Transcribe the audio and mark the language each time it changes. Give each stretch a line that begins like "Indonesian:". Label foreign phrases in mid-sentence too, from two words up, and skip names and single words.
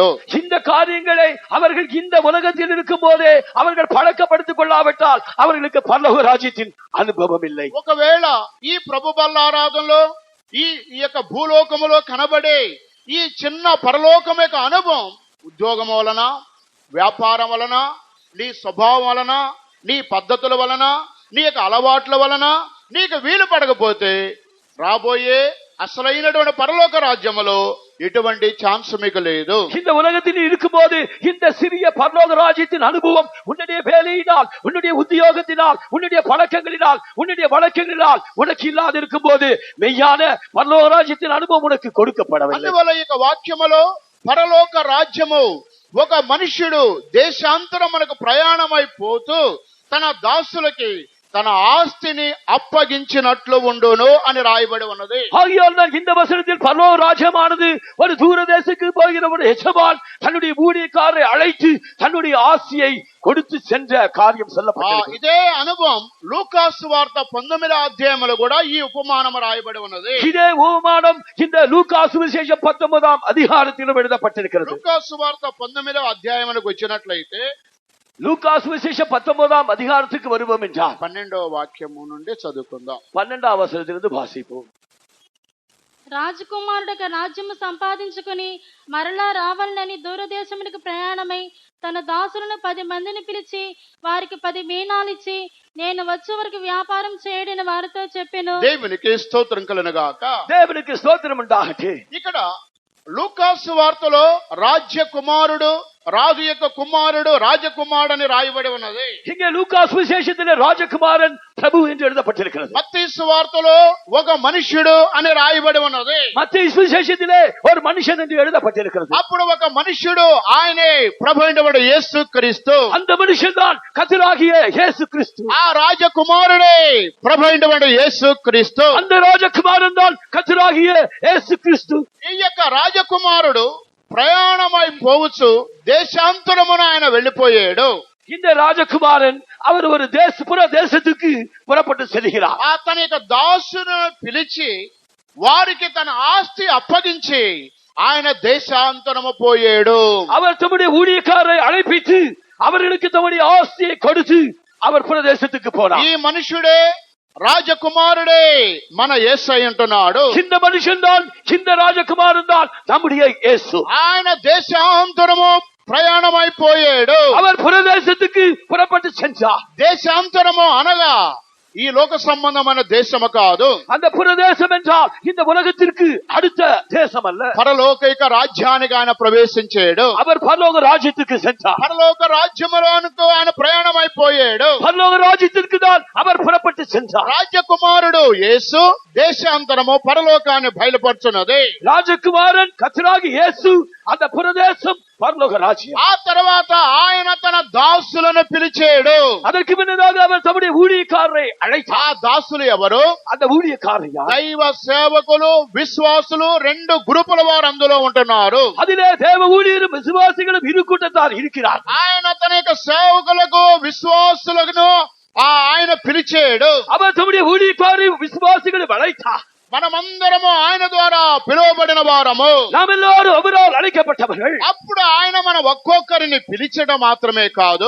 Tamil: இந்த காரியங்களை அவர்கள் இந்த உலகத்தில் இருக்கும் போதே அவர்கள் பழக்கப்படுத்திக் கொள்ளாவிட்டால் அவர்களுக்கு பரலோக ராஜ்யத்தின் அனுபவம் இல்லை.
Telugu: ఒకవేళ ఈ ప్రభు బల్లారాధనలో ఈ యొక్క భూలోకములో కనబడే ఈ చిన్న పరలోకం యొక్క అనుభవం ఉద్యోగం వలన, వ్యాపారం వలన, నీ స్వభావం వలన, నీ పద్ధతుల వలన, నీ యొక్క అలవాట్ల వలన నీకు వీలు పడకపోతే రాబోయే అసలైనటువంటి పరలోక రాజ్యములో ఎటువంటి ఛాన్స్ మీకు లేదు.
Tamil: இந்த உலகத்தில் இருக்கும்போது இந்த சிறிய பரலோக ராஜ்யத்தின் அனுபவம் உன்னுடைய வேலையினால், உன்னுடைய உத்தியோகத்தினால், உன்னுடைய பழக்கங்களினால், உன்னுடைய வழக்கங்களினால் உனக்கு இல்லாது இருக்கும் போது மெய்யான பரலோக ராஜ்யத்தின் அனுபவம் உனக்கு கொடுக்கப்படவில்லை.
Telugu: అందువల్ల ఈ వాక్యములో పరలోక రాజ్యము ఒక మనుష్యుడు దేశాంతరమునకు ప్రయాణమైపోతూ తన దాసులకి తన ఆస్తిని అప్పగించినట్లు ఉండును అని రాయబడి ఉన్నది.
Tamil: ஆகையால் தான் இந்த வசனத்தில் பரலோக ராஜ்யமானது ஒரு தூர தேசத்துக்கு போகிற ஒரு எஜமான் தன்னுடைய ஊழியக்காரரை அழைத்து தன்னுடைய ஆசியை கொடுத்து சென்ற காரியம் சொல்லப்பட்டது.
Telugu: ఇదే అనుభవం లూకాసు వార్త 19వ అధ్యాయంలో కూడా ఈ ఉపమానం రాయబడి ఉన్నది.
Tamil: இதே உபமானம் இந்த லூக்கா சுவிசேஷம் 19ஆம் அதிகாரத்திலும் எழுதப்பட்டிருக்கிறது.
Telugu: లూకాసు వార్త 19వ అధ్యాయంలోకి వచ్చినట్లయితే
Tamil: லூக்கா சுவிசேஷம் 19ஆம் அதிகாரத்துக்கு வருவோம் என்றால்
Telugu: 12వ వాక్యము నుండి చదువుకుందాం.
Tamil: 12ஆம் వచనத்திலிருந்து வாசிப்போம்.
Telugu: రాజకుమారుడొక రాజ్యము సంపాదించుకుని మరలా రావాలని దూరదేశమునకు ప్రయాణమై తన దాసులను 10 మందిని పిలిచి వారికి 10 మీనాలిచ్చి నేను వచ్చే వరకు వ్యాపారం చేయడని వారితో చెప్పెను. దేవునికి స్తోత్రం కలుగుగాక. దేవునికి స్తోత్రం ఉండాలి. ఇక్కడ లూకాసు వార్తలో రాజ్య కుమారుడు రాజు యొక్క కుమారుడు రాజకుమారుడు అని రాయబడి ఉన్నది.
Tamil: இங்கே லூக்கா சுவிசேஷத்திலே ராஜகுமாரன் பிரபு என்று எழுதப்பட்டிருக்கிறது.
Telugu: మత్తయి సువార్తలో ఒక మనుష్యుడు అని రాయబడి ఉన్నది.
Tamil: மத்தேயு சுவிசேஷத்திலே ஒரு மனுஷன் என்று எழுதப்பட்டிருக்கிறது.
Telugu: అప్పుడు ఒక మనుష్యుడు ఆయనే ప్రభు అయినవాడు యేసు క్రీస్తు.
Tamil: அந்த மனுஷன் தான் கர்த்தராகிய இயேசு கிறிஸ்து.
Telugu: ఆ రాజకుమారుడే ప్రభు అయినవాడు యేసు క్రీస్తు.
Tamil: அந்த ராஜகுமாரன் தான் கர்த்தராகிய இயேசு கிறிஸ்து.
Telugu: ఈ యొక్క రాజకుమారుడు ప్రయాణమై పోవచ్చు దేశాంతరమున ఆయన వెళ్ళిపోయాడు.
Tamil: இந்த ராஜகுமாரன் அவர் ஒரு புற தேசத்துக்கு புறப்பட்டு செல்கிறார்.
Telugu: తన యొక్క దాసును పిలిచి వారికి తన ఆస్తి అప్పగించి ఆయన దేశాంతరము పోయాడు.
Tamil: அவர் தம்முடைய ஊழியக்காரரை அழைப்பித்து அவர்களுக்கு தம்முடைய ஆஸ்தியை கொடுத்து அவர் பிரதேசத்துக்கு போனார்.
Telugu: ఈ మనుషుడే రాజకుమారుడే మన యేసయ్య అంటున్నాడు.
Tamil: இந்த మనుషன் தான் இந்த రాజకుమారன் தான் நம்முடைய இயேசு.
Telugu: ఆయన దేశాంతరము ప్రయాణమైపోయాడు.
Tamil: அவர் பிரதேசத்துக்கு புறப்பட்டு சென்றார்.
Telugu: దేశాంతరము అనగా ఈ లోక సంబంధమైన దేశము కాదు.
Tamil: அந்த பிரதேசம் என்றால் இந்த உலகத்திற்கு அடுத்த தேசம் அல்ல.
Telugu: పరలోకైక రాజ్యానికి ఆయన ప్రవేశించాడు.
Tamil: அவர் பரலோக ராஜ்யத்துக்கு சென்றார்.
Telugu: పరలోక రాజ్యములోనికి ఆయన ప్రయాణమైపోయాడు.
Tamil: பரலோக ராஜ்யத்திற்கு தான் அவர் புறப்பட்டு சென்றார்.
Telugu: రాజకుమారుడు యేసు దేశాంతరము పరలోకాన్ని బయలుపరుచున్నది.
Tamil: ராஜகுமாரன் கர்த்தராகிய இயேசு அந்த பிரதேசம் பரலோக ராஜ்யம்.
Telugu: ఆ తర్వాత ఆయన తన దాసులను పిలిచాడు.
Tamil: அதற்கு பின்னதாக அவர் தம்முடைய ஊழியக்காரரை அழைத்தார்.
Telugu: ఆ దాసులు ఎవరు?
Tamil: அந்த ஊழியக்காரர் யார்?
Telugu: దైవ సేవకులు విశ్వాసులు 2 గ్రూపుల వారు అందులో ఉంటున్నారు.
Tamil: அதிலே தேவ ஊழியரும் விசுவாசிகளும் இரு கூட்டத்தார் இருக்கிறார்.
Telugu: ఆయన తన యొక్క సేవకులకు విశ్వాసులను ఆయన పిలిచాడు.
Tamil: அவர் தம்முடைய ஊழியக்காரரை விசுவாசிகளை அழைத்தார்.
Telugu: మనమందరము ఆయన ద్వారా పిలువబడిన వారము.
Tamil: நாம் எல்லாரும் அவரால் அழைக்கப்பட்டவர்கள்.
Telugu: అప్పుడు ఆయన మన ఒక్కొక్కరిని పిలిచడం మాత్రమే కాదు,